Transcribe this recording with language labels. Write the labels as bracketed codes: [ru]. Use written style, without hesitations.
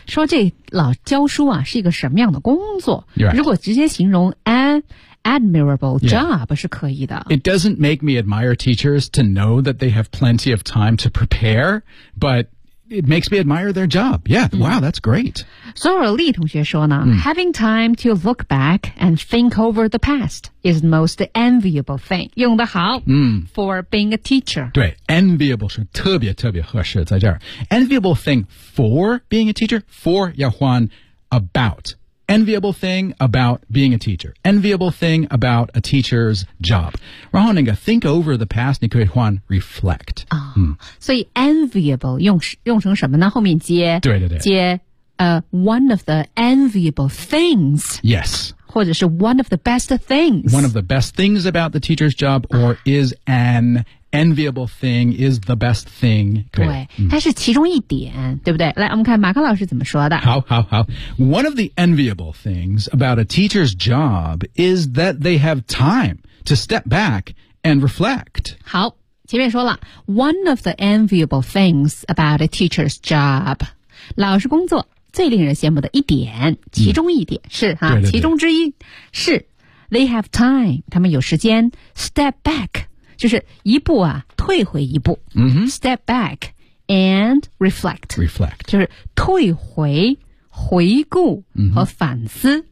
[zh] 说这老教书啊是一个什么样的工作、 [en] right. [zh] 如果直接形容 an admirable job、yeah. 是可以的。 [en] It doesn't make me admire teachers to know that they have plenty of time to prepare, but it makes me admire their job. Yeah,、嗯、wow, that's great. [zh] 所有利同学说呢、 [en] 嗯、Having time to look back and think over the past is the most enviable thing. [zh] 用得好、嗯、 [en] for being a teacher. [zh] 对 enviable 是特别特别合适在这儿。 [en] Enviable thing for being a teacher, for 要换 about. Enviable thing about being a teacher. Enviable thing about a teacher's job. [zh] 然后那个 think over the past, 你可以换 reflect.、哦嗯、所以 enviable 用成什么呢？后面接对对对 [en] 接one of the enviable things. Yes. [zh] 或者是 one of the best things. [en] One of the best things about the teacher's job or、啊、is an enviable thing, is the best thing. [zh] 对、嗯、它是其中一点，对不对？来，我们看马克老师怎么说的。好好好。 [en] One of the enviable things about a teacher's job is that they have time to step back and reflect. [zh] 好，前面说了 [en] ,one of the enviable things about a teacher's job. [zh] 老师工作最令人羡慕的一点，其中一点、嗯、是哈对对对，其中之一是 [en] they have time， [zh] 他们有时间 step back， 就是一步啊退回一步、嗯、 [en] step back and reflect， reflect [zh] 就是退回回顾和反思、嗯、